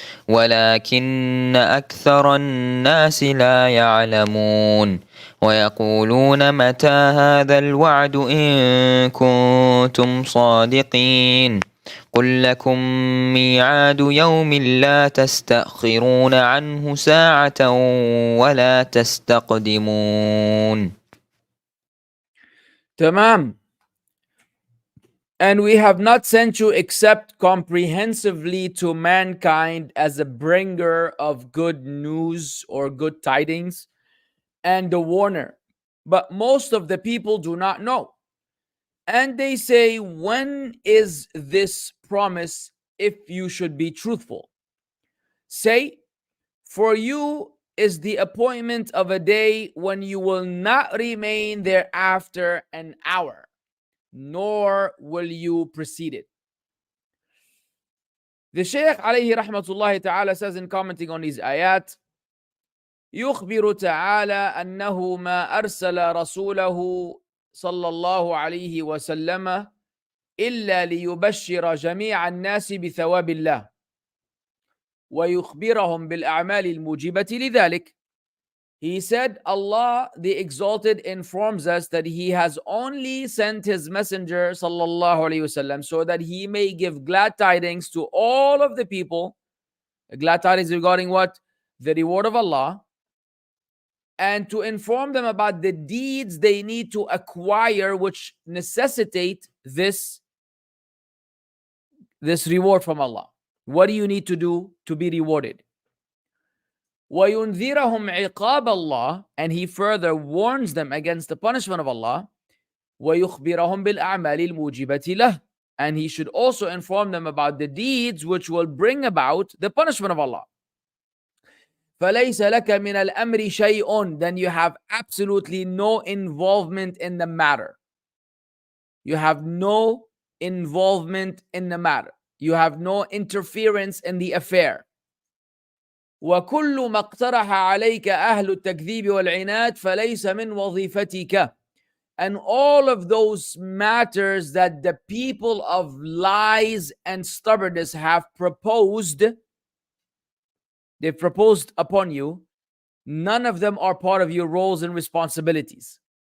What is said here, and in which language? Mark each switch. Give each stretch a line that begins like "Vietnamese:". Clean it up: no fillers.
Arabic: ولكن أكثر الناس لا يعلمون ويقولون متى هذا الوعد إن كنتم صادقين قل لكم ميعاد يوم لا تستأخرون عنه ساعة ولا تستقدمون. Tamam.
English: And we have not sent you except comprehensively to mankind as a bringer of good news or good tidings and a warner. But most of the people do not know. And they say, when is this promise if you should be truthful? Say, for you is the appointment of a day when you will not remain thereafter an hour, nor will you precede it. The Shaykh alayhi rahmatullahi ta'ala says in commenting on these ayat,
Arabic: يخبر تعالى أنه ما أرسل رسوله صلى الله عليه وسلم إلا ليبشر جميع الناس بثواب الله ويخبرهم بالأعمال الموجبة لذلك.
English: He said, Allah the Exalted informs us that He has only sent His Messenger sallallahu alaihi wasallam so that He may give glad tidings to all of the people. Glad tidings regarding what? The reward of Allah. And to inform them about the deeds they need to acquire which necessitate this reward from Allah. What do you need to do to be rewarded?
Arabic: وَيُنذِرَهُمْ عِقَابَ اللَّهِ,
English: and he further warns them against the punishment of Allah.
Arabic: وَيُخْبِرَهُمْ بِالْأَعْمَالِ الْمُوجِبَةِ لَهِ,
English: and he should also inform them about the deeds which will bring about the punishment of Allah.
Arabic: فَلَيْسَ لَكَ مِنَ الْأَمْرِ شَيْءٌ,
English: then you have absolutely no involvement in the matter. You have no involvement in the matter. You have no interference in the affair.
Arabic: وكل ما اقترح عليك أهل التكذيب والعناد فليس من وظيفتك.
English: And all of those matters that the people of lies and stubbornness have proposed, they've proposed upon you, none of them are part of your roles and responsibilities.